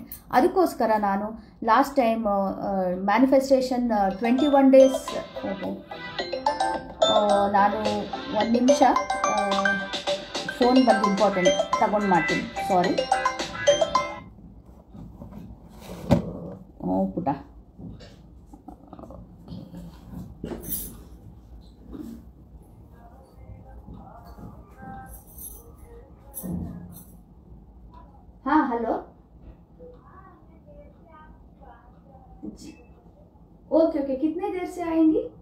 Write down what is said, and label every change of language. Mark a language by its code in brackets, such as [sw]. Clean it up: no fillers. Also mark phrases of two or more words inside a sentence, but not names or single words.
[kn] ಅದಕ್ಕೋಸ್ಕರ ನಾನು [en] last time manifestation 21 days, [kn] ನಾನು 1 ನಿಮಿಷ ಫೋನ್ ಬಂದು ಇಂಪಾರ್ಟೆಂಟ್ ತಗೊಂಡು ಮಾಡ್ತೀನಿ, ಸಾರಿ. [hi] ಪುಟ हाँ हेलो, [en] OK OK, [hi] कितने देर से आएंगी?